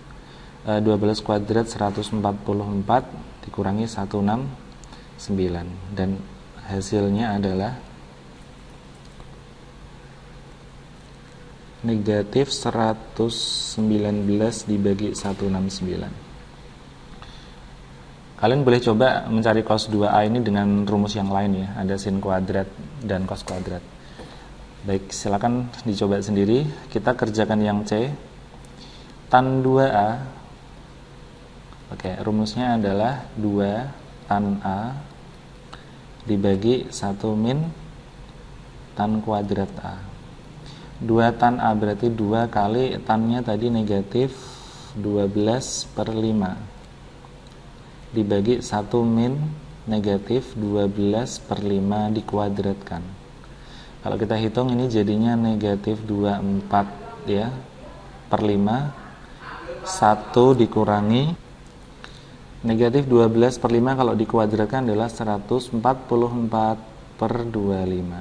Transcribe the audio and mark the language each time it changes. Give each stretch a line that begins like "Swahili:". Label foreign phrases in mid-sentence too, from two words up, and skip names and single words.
Indonesian: 12 kuadrat 144 dikurangi 169, dan hasilnya adalah negatif 119 dibagi 169. Kalian boleh coba mencari cos 2A ini dengan rumus yang lain ya, ada sin kuadrat dan cos kuadrat. Baik, silakan dicoba sendiri. Kita kerjakan yang C. Tan 2A. Oke, rumusnya adalah 2 tan A dibagi 1 min tan kuadrat A. 2 tan A berarti 2 kali tannya tadi negatif 12 per 5 dibagi 1 min negatif 12 per 5 dikuadratkan. Kalau kita hitung ini jadinya negatif 24 ya per 5, 1 dikurangi negatif 12 per 5 kalau dikuadratkan adalah 144 per 25.